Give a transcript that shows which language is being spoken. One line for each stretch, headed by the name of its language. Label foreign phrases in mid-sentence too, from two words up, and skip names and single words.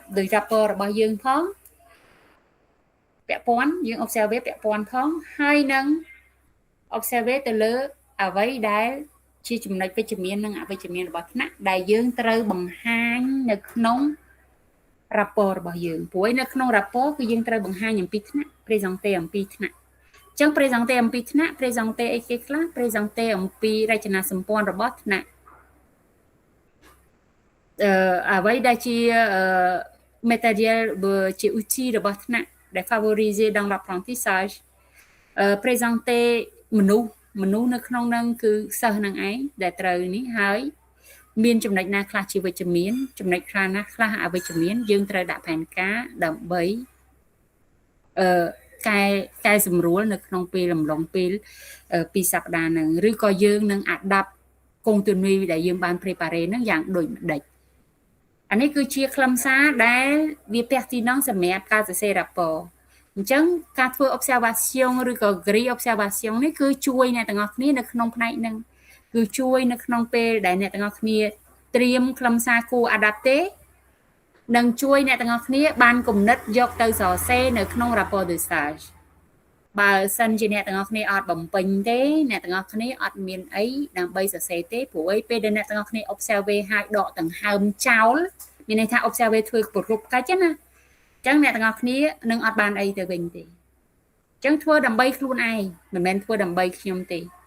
Khmer: ដោយ rapport របស់យើងផងពាក់ព័ន្ធយើង observe ពាក់ព័ន្ធផងហើយនឹង observe ទៅលើអ្វីដែលជាចំណុចវិជ្ជមាននិងអវិជ្ជមានរបស់ថ្នាក់ដែលយើងត្រូវបង្ហាញនៅក្នុង rapport របស់យើងព្រោះនៅក្នុង rapport គឺយើងត្រូវបង្ហាញអំពីថ្នាក់ présenter អំពីថ្នាក់អញ្ចឹង présenter អំពីថ្នាក់ présenter អីគេខ្លះ présenter អំពីរចនាសម្ព័ន្ធរបស់ថ្នាក់ អ្វីដែលជា matériel ជា outil របស់ថ្នាក់ដែល
French: favoriser dans l'apprentissage
Khmer: présenter មនុស្សនៅក្នុងហ្នឹងគឺសិស្សនឹងឯងដែលត្រូវនេះហើយមានចំណុចណាខ្លះជាវិជ្ជមានចំណុចខ្លះណាខ្លះអវិជ្ជមានយើងត្រូវដាក់ផែនការដើម្បីកែសម្រួលនៅក្នុងពេលអំឡុងពេលពីសប្តាហ៍ហ្នឹង ឬក៏យើងនឹង adapt contenu ដែលយើងបាន prepare ហ្នឹងយ៉ាងដូចម្ដេចអានេះគឺជាខ្លឹមសារដែលវា pertinent សម្រាប់ការសរសេរ rapport អញ្ចឹងការធ្វើ observation ឬក៏
French: grille observation
Khmer: នេះគឺជួយអ្នកទាំងអស់គ្នានៅក្នុង ផ្នែកហ្នឹងគឺជួយនៅក្នុងពេលដែលអ្នកទាំងអស់គ្នាត្រៀមខ្លឹមសារគួរ adapter និងជួយអ្នកទាំងអស់គ្នាបានគំនិតយកទៅសរសេរនៅក្នុង
French: rapport de stage
Khmer: បើសិនជាអ្នកទាំងអស់គ្នាអត់បំពេញទេអ្នកទាំងអស់គ្នាអត់មានអីដើម្បីសរសេរទេព្រោះអីពេលដែលអ្នកទាំងអស់គ្នា observe ហើយដកដង្ហើមចោលមានន័យថា observe ធ្វើប្រគប់កាច់ណាអញ្ចឹងអ្នកទាំងអស់គ្នានឹងអត់បានអីទៅវិញទេអញ្ចឹងធ្វើដើម្បីខ្លួនឯងមិនមែនធ្វើដើម្បីខ្ញុំទេ